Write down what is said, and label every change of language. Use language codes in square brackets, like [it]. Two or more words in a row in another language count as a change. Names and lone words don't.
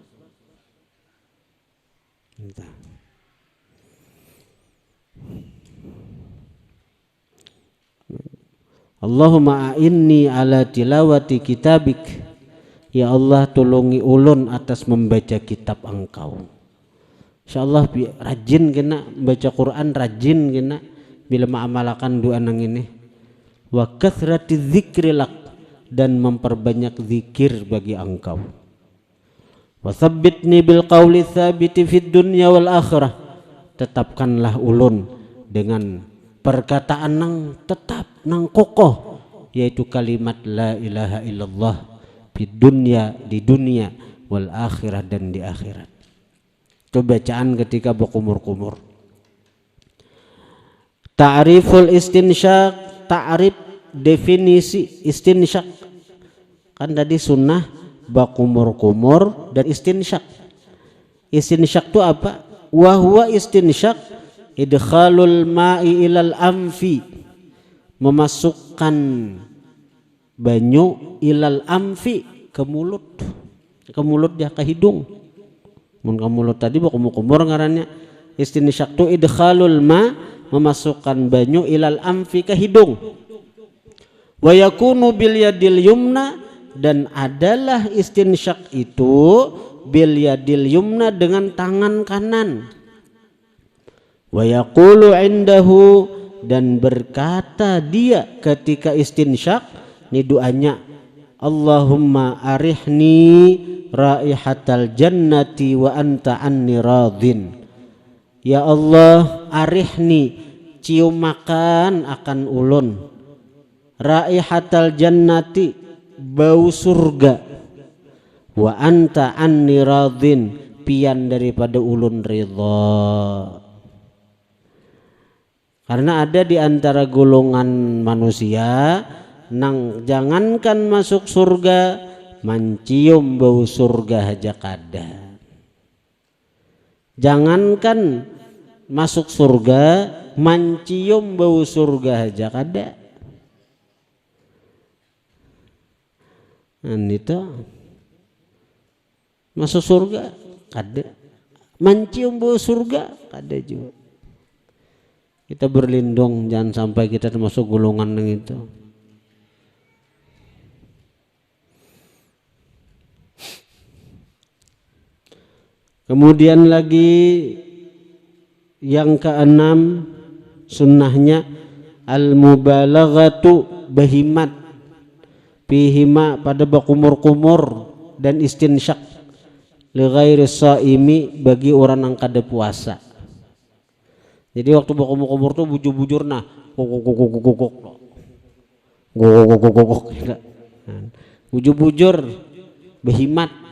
[ar] اللهم أعني على تلاوة كتابك. [bjn] Ya Allah, tolongi ulun atas membaca kitab Engkau. Insyaallah rajin kena baca Quran, rajin kena bila mengamalkan doa nang ini. [ar] وكثرة ذكر لك, [id] dan memperbanyak zikir bagi Engkau. [ar] وثبتني بالقول الثابت في الدنيا والآخرة. [bjn] Tetapkanlah ulun dengan perkataan nang tetap, nang kokoh, yaitu kalimat [ar] لا إله إلا الله [bjn] di dunia [ar] والآخرة, [bjn] dan di akhirat. [id] Itu bacaan ketika berkumur-kumur. [ar] تعريف الاستنشاق, [id] ta'rif definisi istinsyaq. Kan tadi sunnah berkumur-kumur dan istinsyaq. Istinsyaq itu apa? [ar] وهو الاستنشاق إدخال الماء إلى الأنف, [bjn] memasukkan banyu [ar] إلى الأنف, [bjn] ke mulut ya, ke hidung. Mun ke mulut tadi berkumur-kumur ngarannya. Istinsyaq tu [ar] إدخال الماء, [bjn] memasukkan banyu [ar] إلى الأنف, [bjn] ke hidung. [ar] ويكون باليد اليمنى, [id] dan adalah istinsyaq itu [ar] باليد اليمنى, [id] dengan tangan kanan. [ar] ويقول عنده, [id] dan berkata dia ketika istinsyaq, ini doanya, [ar] اللهم أرحني رائحة الجنة وأنت عني راض. [id] Ya Allah, [bjn] arihni, cium makan akan ulun, [ar] رائحة الجنة, [bjn] bau surga, [ar] وأنت عني راض, [bjn] pian daripada ulun ridha. Karena ada di antara golongan manusia nang jangankan masuk surga, mencium bau surga aja kada. Jangankan masuk surga, mencium bau surga aja kada. Itu masuk surga kada, mencium bau surga kada juga. [id] Kita berlindung jangan sampai kita termasuk golongan yang itu. Kemudian lagi yang keenam sunnahnya al-mubalaghatu bahimat pihima pada bakumur-kumur dan istinsyak [ar] لغير الصائم [id] bagi orang yang kada puasa. [bjn] Jadi waktu bakumur-kumur tuh bujur-bujur nah guguk bujur-bujur bahimat.